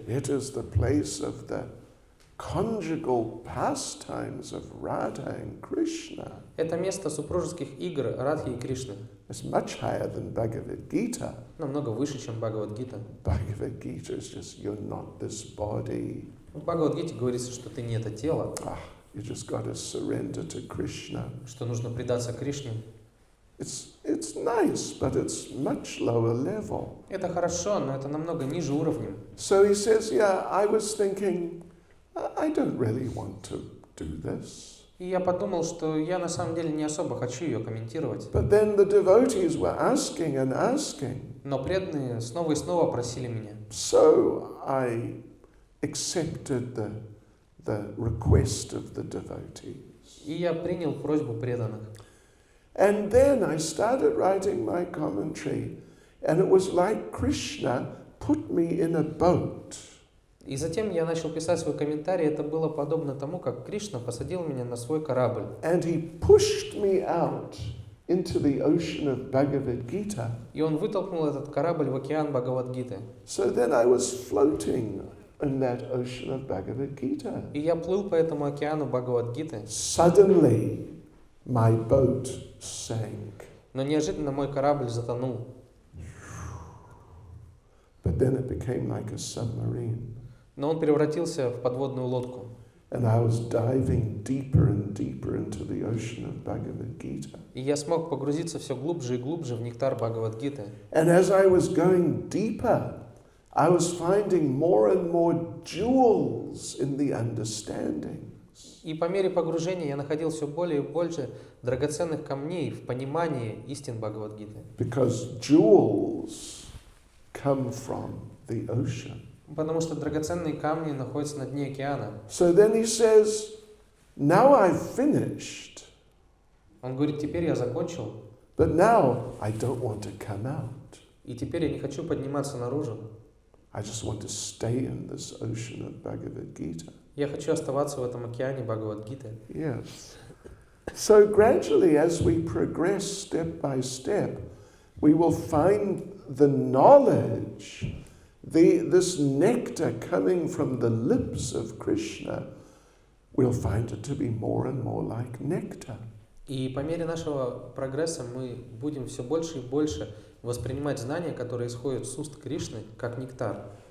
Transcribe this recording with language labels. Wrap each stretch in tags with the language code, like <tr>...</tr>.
<en>It is the place of the conjugal pastimes of Radha and Krishna.</en> <ru>Это место супружеских игр Радхи и Кришны.</ru> <en>It's much higher than Bhagavad Gita.</en> <ru>Намного выше, чем Бхагавад-гита.</ru> <en>Bhagavad Gita is just, you're not this body.</en> <ru>В Бхагавад-гите говорится, что ты не это тело,</ru> <en>You just got to surrender to Krishna.</en> <ru>что нужно предаться Кришне.</ru> <en>It's nice, but it's much lower level.</en> <ru>Это хорошо, но это намного ниже уровнем.</ru> <en>So he says, I was thinking, I don't really want to do this.</en> <ru>И я подумал, что я на самом деле не особо хочу ее комментировать.</ru> <en>But then the devotees were asking and asking.</en> <ru>Но преданные снова и снова просили меня.</ru> <en>So I accepted the request of the devotees.</en> <ru>И я принял просьбу преданных.</ru> <en>And then I started writing my commentary, and it was like Krishna put me in a boat.</en> <ru>И затем я начал писать свой комментарий. Это было подобно тому, как Кришна посадил меня на свой корабль.</ru> <en>And he pushed me out into the ocean of Bhagavad Gita.</en> <ru>И он вытолкнул этот корабль в океан Бхагавад-гиты.</ru> <en>So then I was floating in that ocean of Bhagavad Gita.</en> <ru>И я плыл по этому океану Бхагавад-гиты.</ru> <en>Suddenly, my boat sank.</en> <ru>Но неожиданно мой корабль затонул.</ru> <en>But then it became like a submarine.</en> <ru>Но он превратился в подводную лодку.</ru> <en>And I was diving deeper and deeper into the ocean of Bhagavad Gita.</en> <ru>И я смог погрузиться все глубже и глубже в нектар Бхагавад-гиты.</ru> <en>And as I was going deeper, I was finding more and more jewels in the understandings.</en> <ru>И по мере погружения я находил все более и больше драгоценных камней в понимании истин Бхагавад-гиты.</ru> <en>Because jewels come from the ocean.</en> <ru>Потому что драгоценные камни находятся на дне океана.</ru> <en>So then he says, now I've finished,</en> <ru>Он говорит, теперь я закончил,</ru> <en>but now I don't want to come out.</en> <ru>и теперь я не хочу подниматься наружу.</ru> <en>I just want to stay in this ocean of Bhagavad Gita.</en> <ru>Я хочу оставаться в этом океане Бхагавад-гиты.</ru> <en>Yes. So gradually, as we progress step by step, we will find the knowledge, this nectar coming from the lips of Krishna, we'll find it to be more and more like nectar.</en> <ru>И по мере нашего прогресса мы будем все больше и больше воспринимать знания, которые исходят с уст Кришны, как нектар.</ru>